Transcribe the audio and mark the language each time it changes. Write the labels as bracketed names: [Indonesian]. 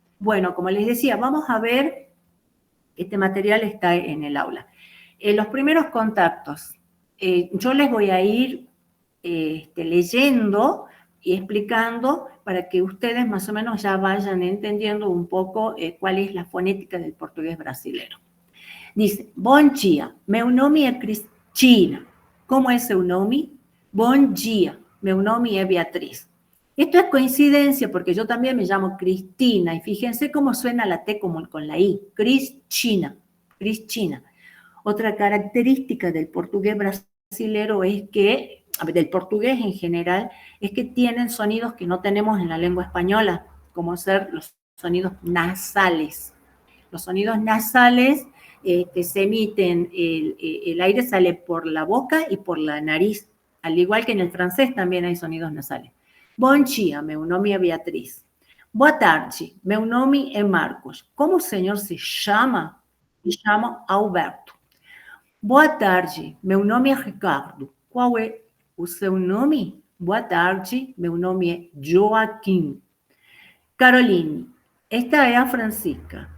[Spanish] Bueno, como les decía, vamos a ver, este material está en el aula. Los primeros contactos, yo les voy a ir leyendo y explicando para que ustedes más o menos ya vayan entendiendo un poco cuál es la fonética del portugués brasilero. [Portuguese] Dice, bom dia, meu nome é Cristina. [Spanish] ¿Cómo es [Portuguese] seu nome? Bom dia, meu nome é Beatriz. [Spanish] Esto es coincidencia porque yo también me llamo Cristina y fíjense cómo suena la T como con la I, Cristina, Cristina. Otra característica del portugués brasilero es que, del portugués en general, es que tienen sonidos que no tenemos en la lengua española, como ser los sonidos nasales. Los sonidos nasales se emiten, el aire sale por la boca y por la nariz, al igual que en el francés también hay sonidos nasales. [Portuguese] Bom dia, meu nome é Beatriz. Boa tarde, meu nome é Marcos. Como o senhor se chama? Me chamo Alberto. Boa tarde, meu nome é Ricardo. Qual é o seu nome? Boa tarde, meu nome é Joaquim. Caroline, esta é a Francisca.